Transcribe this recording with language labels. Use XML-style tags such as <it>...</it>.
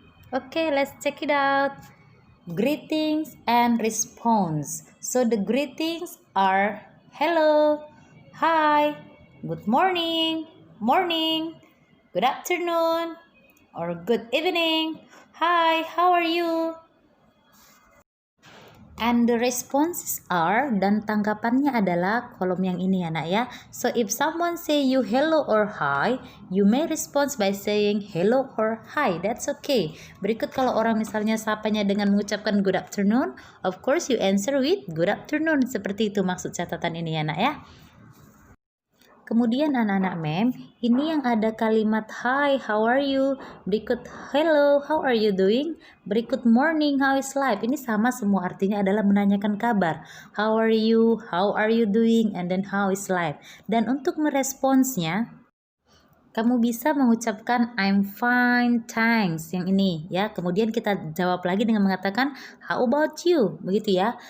<en>Okay, let's check it out. Greetings and response. So the greetings are hello, hi, good morning, morning, good afternoon, or good evening. Hi, how are you? And the responses are,</en> <id>dan tanggapannya adalah kolom yang ini ya nak ya.</id> <en>So if someone say you hello or hi, you may respond by saying hello or hi. That's okay.</en> <id>Berikut kalau orang misalnya sapanya dengan mengucapkan</id> <en>good afternoon, of course you answer with good afternoon.</en> <id>Seperti itu maksud catatan ini ya nak ya. Kemudian anak-anak mem, ini yang ada kalimat hi, how are you? Berikut</id> <en>hello, how are you doing?</en> <id>Berikut</id> <en>morning, how is life?</en> <id>Ini sama semua artinya adalah menanyakan kabar.</id> <en>How are you? How are you doing? And then how is life?</en> <id>Dan untuk meresponsnya, kamu bisa mengucapkan</id> <en>I'm fine, thanks,</en> <id>yang ini ya. Kemudian kita jawab lagi dengan mengatakan</id> <en>how about you,</en> <id>begitu ya.</id>